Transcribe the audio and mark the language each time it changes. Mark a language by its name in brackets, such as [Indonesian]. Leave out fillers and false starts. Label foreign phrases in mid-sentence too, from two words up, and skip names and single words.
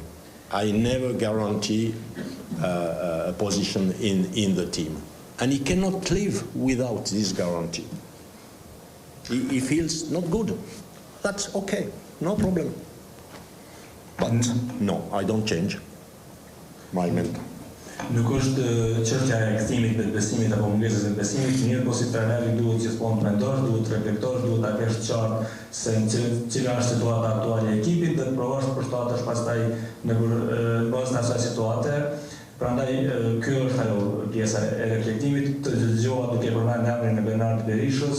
[English] I never guarantee a position in the team. And he cannot live without this guarantee. He feels not good. That's okay, no problem. But no, I don't change my mental. [Albanian] Nuk është çështja e kthimit dhe besimit apo mungesës së besimit, mirë po si trajneri duhet gjithmonë të mentosh, duhet të reflektosh, duhet ta kesh qartë se cila është situata aktuale e ekipit dhe të provosh të përshtatësh pastaj në bazë të asaj situate. Prandaj kjo është ajo pjesa e reflektimit, të dëgjova duke përmendur emrin e Bernard Berishës.